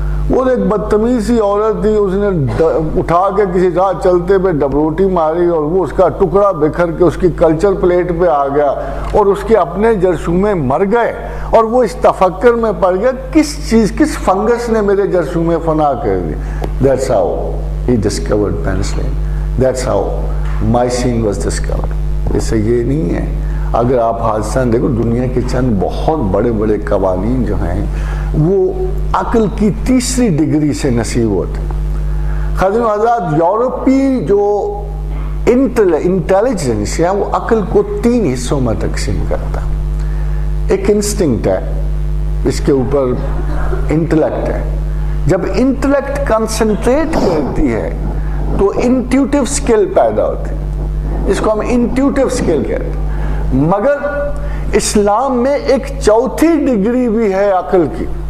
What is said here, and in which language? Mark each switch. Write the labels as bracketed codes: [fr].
[ur] وہ ایک بدتمیز سی عورت تھی، اس نے اٹھا کے کسی راہ چلتے پہ ڈبروٹی ماری اور وہ اس کا ٹکڑا بکھر کے اس کی کلچر پلیٹ پہ آ گیا اور اس کے اپنے جرثومے مر گئے، اور وہ اس تفکر میں پڑ گیا کس فنگس نے میرے جرثومے فنا کر دی۔ [en] That's how he discovered penicillin. That's how mycin was discovered. [ur] اس سے یہ نہیں ہے، اگر آپ حادثہ دیکھو دنیا کے چند بہت بڑے بڑے قوانین جو ہیں وہ عقل کی تیسری ڈگری سے نصیب ہوتے ہیں۔ خادم حضرات، یورپی جو انٹیلیجنس ہے وہ عقل کو 3 حصوں میں تقسیم کرتا ہے۔ ایک انسٹنکٹ ہے، اس کے اوپر انٹلیکٹ ہے۔ جب انٹلیکٹ کنسنٹریٹ کرتی ہے تو انٹیوٹیو سکل پیدا ہوتی ہے، اس کو ہم انٹیوٹیو سکل کہتے ہیں۔ مگر اسلام میں ایک چوتھی ڈگری بھی ہے عقل کی،